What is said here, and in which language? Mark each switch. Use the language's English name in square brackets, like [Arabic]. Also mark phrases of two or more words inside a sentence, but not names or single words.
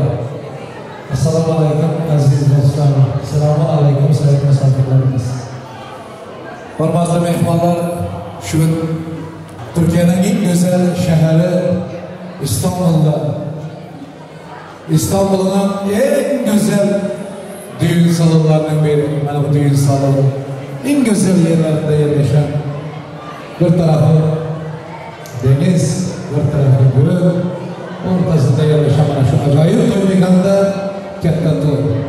[Uzbek] Assalomu alaykum aziz do'stlar. Assalomu alaykum [Turkish] sayın misafirlarimiz. [Uzbek] Hurmatli mehmonlar, [Turkish] şu Türkiye'nin en güzel şehri İstanbul'un en güzel düğün salonlarından biri. Bana bu düğün salonu en güzel yerlerinde yerleşen, bir tarafı deniz, bir tarafı göl, ortasında yerleşen şu acayip toy mekanda [Uzbek] katta toy.